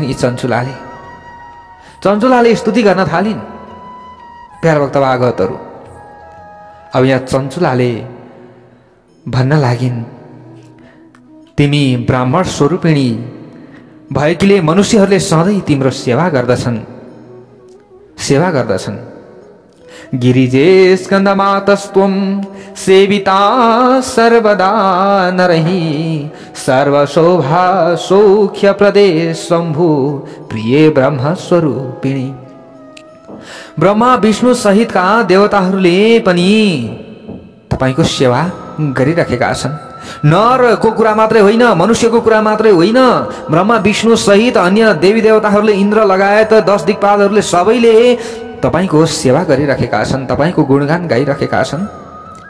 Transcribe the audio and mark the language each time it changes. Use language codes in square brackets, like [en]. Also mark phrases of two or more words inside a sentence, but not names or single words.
[ne] यी चञ्चुलाले स्तुति गर्न थालिन् प्यारा भक्त भागवतहरू। अब यहाँ चञ्चुलाले भन्न लागिन्, तिमी ब्राह्मण स्वरूपिणी भएकीले मनुष्यहरूले सधैँ तिम्रो सेवा गर्दछन्। [sa] गिरिजे स्कन्दमातस्त्वं सेविता सर्वदा नरहि सर्वशोभा सौख्य प्रदेश शम्भु प्रिय ब्रह्मस्वरूपिणी। [ne] ब्रह्मा विष्णु सहितका देवताहरूले पनि तपाईको सेवा गरिराखेका छन्। नरको कुरा मात्रै होइन, मनुष्यको कुरा मात्रै होइन, ब्रह्मा विष्णु सहित अन्य देवी देवताहरूले, इन्द्र लगायत 10 दिक्पालहरूले सबैले तपाईको सेवा गरिराखेका छन्, तपाईको गुणगान गाइराखेका छन्।